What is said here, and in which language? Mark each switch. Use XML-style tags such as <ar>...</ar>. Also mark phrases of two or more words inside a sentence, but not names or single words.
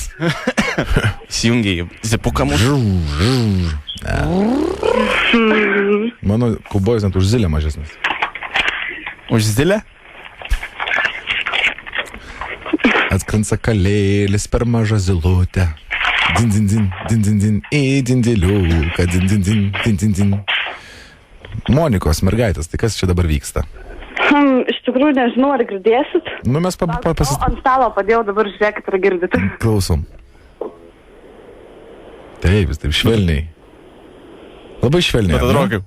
<lt>Įsijungia į zipuką mūsų. Mano kaubojus net už zilę mažesnis. Už zilę? Atskrenta kalėlis per mažą zilutę. Din, din, din, din, din, din, į dindeliuką, din, din, din, din, din, din. Monikos mergaitės, tai kas čia dabar vyksta? Iš tikrųjų nežinau, ar girdėsit. Nu, mes Ant stalo padėjau, dabar žiūrėkit, ar girdit. klausom. Taip, jis taip švelniai. Labai švelniai. Bet atrodo kaip.</lt>